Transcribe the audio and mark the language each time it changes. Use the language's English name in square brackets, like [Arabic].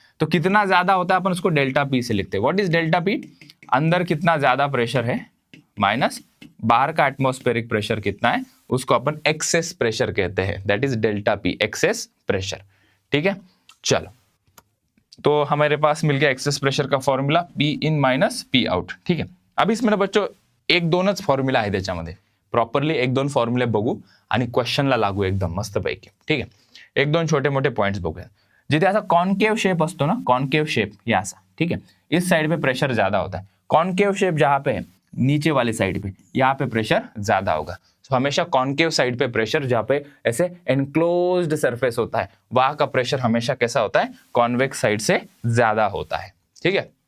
[Hindi] तो कितना ज्यादा होता है अपन उसको डेल्टा पी से लिखते हैं। [English] what is delta P, [Hindi] अंदर कितना ज्यादा प्रेशर है माइनस बाहर का एटमॉस्फेरिक प्रेशर कितना है, उसको अपन एक्सेस प्रेशर कहते हैं, [English] that is delta P, [Hindi] excess pressure, ठीक है। चलो, तो हमारे पास मिल गया एक्सेस प्रेशर का formula, P in minus P out, ठीक है। अब इसमें ना बच्चों [Marathi] एक दोनच फॉर्म्युला आहे त्याच्यामध्ये, प्रॉपरली एक दोन फॉर्म्युले बघू आणि क्वेश्चनला लागू एकदम मस्तपैकी, ठीक है। एक दोन छोटे मोठे पॉइंट्स बघूया। जिथे असा [Hindi] कॉन्केव शेप असतो ना, कॉन्केव शेप ये ऐसा, ठीक है, इस साइड पे प्रेशर ज्यादा होता है। कॉन्केव शेप जहां पे है नीचे वाली साइड पे, यहाँ पे प्रेशर ज्यादा होगा। तो हमेशा कॉन्केव साइड पे प्रेशर, जहाँ पे ऐसे एनक्लोज्ड सरफेस होता है, वहां का प्रेशर हमेशा कैसा होता है, कॉन्वेक्स साइड से ज्यादा होता है, ठीक है।